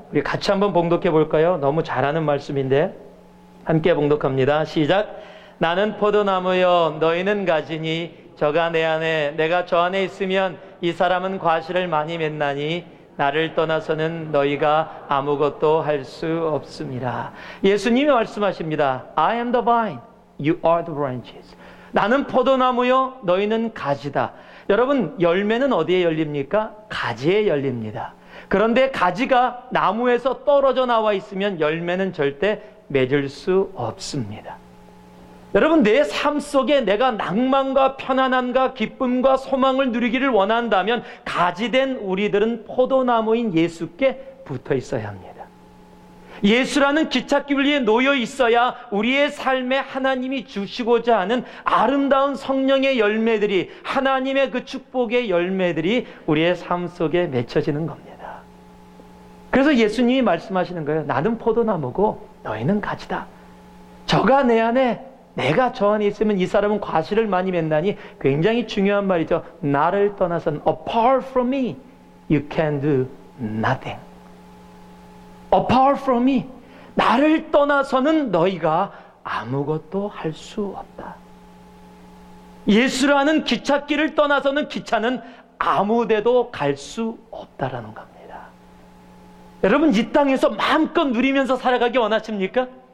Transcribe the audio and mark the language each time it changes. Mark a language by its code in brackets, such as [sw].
[ko] 우리 같이 한번 봉독해 볼까요? 너무 잘하는 말씀인데 함께 봉독합니다. 시작. 나는 포도나무여 너희는 가지니 저가 내 안에 내가 저 안에 있으면 이 사람은 과실을 많이 맺나니 나를 떠나서는 너희가 아무것도 할 수 없습니다. 예수님이 말씀하십니다. [en] I am the vine, you are the branches. [ko] 나는 포도나무요, 너희는 가지다. 여러분, 열매는 어디에 열립니까? 가지에 열립니다. 그런데 가지가 나무에서 떨어져 나와 있으면 열매는 절대 맺을 수 없습니다. 여러분, 내 삶 속에 내가 낭만과 편안함과 기쁨과 소망을 누리기를 원한다면 가지된 우리들은 포도나무인 예수께 붙어 있어야 합니다. 예수라는 기찻길 위에 놓여 있어야 우리의 삶에 하나님이 주시고자 하는 아름다운 성령의 열매들이, 하나님의 그 축복의 열매들이 우리의 삶 속에 맺혀지는 겁니다. 그래서 예수님이 말씀하시는 거예요. 나는 포도나무고 너희는 가지다. 저가 내 안에, 내가 저 안에 있으면 이 사람은 과실을 많이 맺나니, 굉장히 중요한 말이죠. 나를 떠나서는 [en] apart from me you can do nothing. Apart from me, [ko] 나를 떠나서는 너희가 아무것도 할 수 없다. 예수라는 기찻길을 떠나서는 기차는 아무 데도 갈 수 없다라는 겁니다. 여러분, 이 땅에서 마음껏 누리면서 살아가기 원하십니까?